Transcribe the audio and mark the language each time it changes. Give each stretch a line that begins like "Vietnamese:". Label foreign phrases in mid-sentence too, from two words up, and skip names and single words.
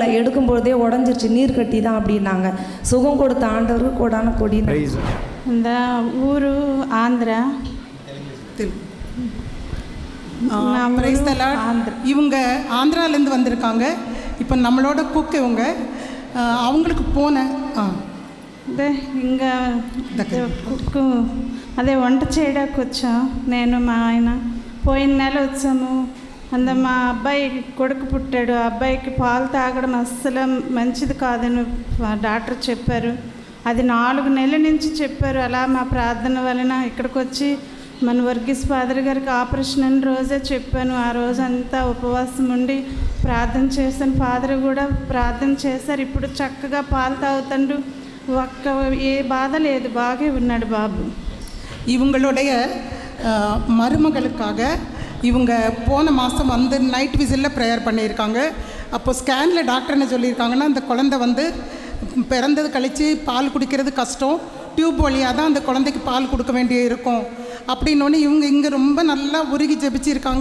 Tamil: எடுக்கும்பொழுதே உடஞ்சிருச்சு, நீர் கட்டி தான் அப்படின்னாங்க. சுகம் கொடுத்த ஆண்டவர் கொடான கொடி. இந்த ஊர் ஆந்திரா. இவங்க ஆந்திராலேருந்து வந்திருக்காங்க. இப்போ நம்மளோட குக் இவங்க. அவங்களுக்கு పోనే
Telugu: ఇంకా కుక్కు అదే వంట చేయడానికి వచ్చాం. నేను మా ఆయన పోయిన నెల వచ్చాము. మా అబ్బాయి కొడుకు పుట్టాడు. అబ్బాయికి పాలు తాగడం అస్సలు మంచిది కాదని డాక్టర్ చెప్పారు. అది 4 నెలల నుంచి చెప్పారు. అలా మా ప్రార్థన వలన ఇక్కడికి వచ్చి మన వర్గీస్ ఫాదర్ గారికి ఆపరేషన్ అని రోజే చెప్పాను. ఆ రోజంతా ఉపవాసం ఉండి ప్రార్థన చేశాను. ఫాదర్ కూడా ప్రార్థన చేశారు. ఇప్పుడు చక్కగా పాలు తాగుతాడు. ఏ బాధ లేదు, బాగా ఉన్నాడు బాబు.
Tamil: இவங்களுடைய மருமகளுக்காக இவங்க போன மாதம் வந்து
English: night vigil
Tamil: ப்ரேயர் பண்ணியிருக்காங்க. அப்போ
English: scan doctor
Tamil: என்ன சொல்லியிருக்காங்கன்னா, அந்த குழந்தை வந்து பிறந்தது கழித்து பால் குடிக்கிறது கஷ்டம், டியூப் வழியாக தான் அந்த குழந்தைக்கு பால் கொடுக்க வேண்டிய இருக்கும் அப்படின்னோடனே இவங்க இங்கே ரொம்ப நல்லா உருகி ஜெபிச்சிருக்காங்க.